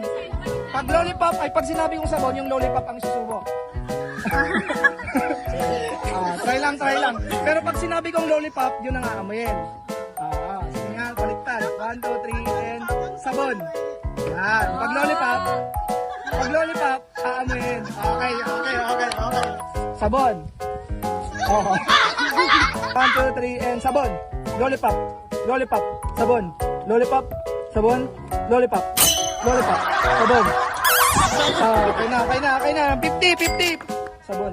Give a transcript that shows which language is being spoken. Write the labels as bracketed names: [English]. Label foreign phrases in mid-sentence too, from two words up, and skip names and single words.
[Filipino] Pag lollipop, ay pag sinabi kong sabon, yung lollipop ang susubo. Try lang. Pero pag sinabi kong lollipop, yun ang aamuyin. Sige nga, baliktad. 1, 2, 3, and sabon. Yan. Pag lollipop, aamuyin. Okay. Sabon. Oh. 1, 2, 3, and sabon. Lollipop. Lollipop. Sabon. Lollipop. Sabon. Lollipop. Lollipop. Sabon. Okay na. 50. Sabon.